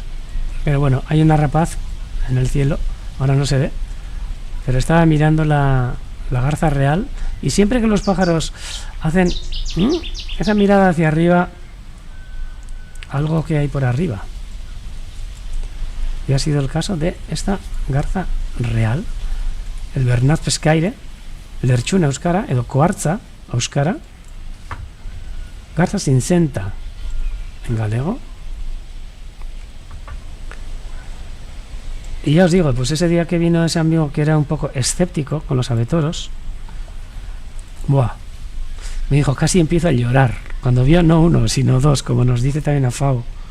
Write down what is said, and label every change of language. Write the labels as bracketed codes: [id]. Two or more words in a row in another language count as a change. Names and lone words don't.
[es] Pero bueno, hay una rapaz en el cielo. Ahora no se ve, pero estaba mirando la garza real. Y siempre que los pájaros hacen esa mirada hacia arriba, algo que hay por arriba. Y ha sido el caso de esta garza real, el [ca] Bernat Pescaire, [eu] Lertxuna euskara, edo koartza euskara, [es] garza cincenta en galego. Y ya os digo, pues ese día que vino ese amigo que era un poco escéptico con los avetoros, buah, me dijo, casi empiezo a llorar cuando vio no uno, sino dos, como nos dice también Afau.